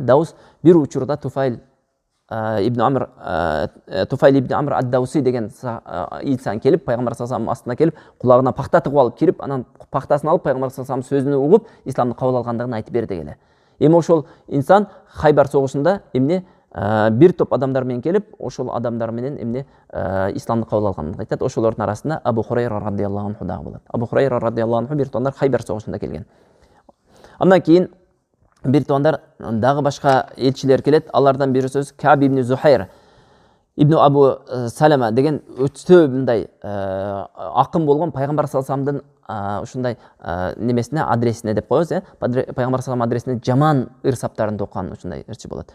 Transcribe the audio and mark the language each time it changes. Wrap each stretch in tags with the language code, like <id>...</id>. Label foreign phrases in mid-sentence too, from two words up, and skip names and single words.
<ky>Даус бир учурда Туфайл ибн Амр ад-Дауси деген инсан келип, пайгамбар</ky> <ar>صلى الله عليه</ar> <ky>астына келип, кулагына пахта тыгып алып кирип, анан пахтасын алып пайгамбар</ky> <ar>صلى الله عليه</ar> <ky>сөзүн угуп, исламды кабыл алгандыгын айтып берди келе. Эми ошол инсан Хайбар согушунда эмне бир топ адамдар менен келип, ошол адамдар менен эмне исламды кабыл алгандыгын айтат. Ошолордун арасында Абу Хурайра</ky> <ar>رضي الله عنه</ar> <ky>дагы болот. Абу Хурайра</ky> <ar>رضي الله عنه</ar> <ky>бир тондар Хайбар согушунда келген. Андан кийин бир тондар дагы башка элчилер келет. Алардан бирөөсү Каб ибн Зухайр ибн Абу Салама деген өтө мындай акын болгон пайгамбар</ky> <ar>صلى الله عليه وسلم</ar> <ky>ушундай немесине, адресине деп коебуз, пайгамбар</ky> <ar>صلى الله عليه</ar> <ky>адресине жаман ырсаптарын токкан ушундай ырчы болот.</ky>